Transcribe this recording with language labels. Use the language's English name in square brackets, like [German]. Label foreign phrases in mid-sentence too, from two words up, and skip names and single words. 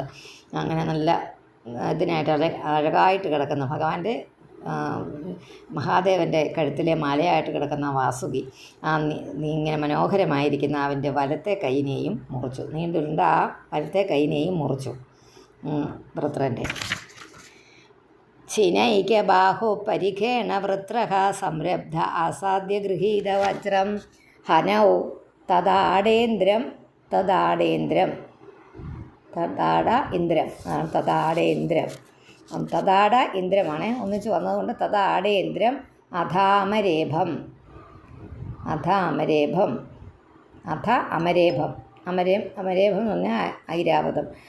[Malayalam] അങ്ങനെ നല്ല ഇതിനായിട്ട് അഴകായിട്ട് കിടക്കുന്ന ഭഗവാന്റെ, മഹാദേവൻ്റെ കഴുത്തിലെ മാലയായിട്ട് കിടക്കുന്ന വാസുകി, ഇങ്ങനെ മനോഹരമായിരിക്കുന്ന അവൻ്റെ വലത്തെ കൈയിനെയും മുറിച്ചു. നീണ്ടുരുണ്ട ആ വലത്തെ കൈയിനെയും മുറിച്ചു വൃത്രൻ്റെ. [Sanskrit] छिनैक्यबाहु परिखेण वृत्रः संरब्ध आसाद्य गृहीतवज्रं हनौ തദാടേന്ദ്രം തദാടേന്ദ്രം [Malayalam] തദാട ഇന്ദ്രമാണ് ഒന്നിച്ച് വന്നതുകൊണ്ട് തദാടേന്ദ്രം [Sanskrit] അധാമരേഭം അമരേഭം [Malayalam] എന്ന് പറഞ്ഞാൽ ഐരാവതം.